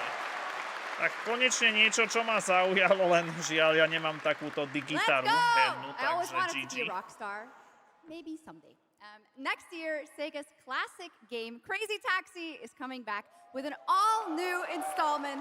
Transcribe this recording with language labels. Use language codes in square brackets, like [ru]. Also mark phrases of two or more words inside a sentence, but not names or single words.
[sk] Tak konečne niečo, čo ma zaujalo, len žiaľ, ja nemám takúto digitaru hernú, [en] I always wanted [sk] takže [en] to be a rock star. Maybe someday. Next year, Sega's classic game Crazy Taxi is coming back with an all-new installment.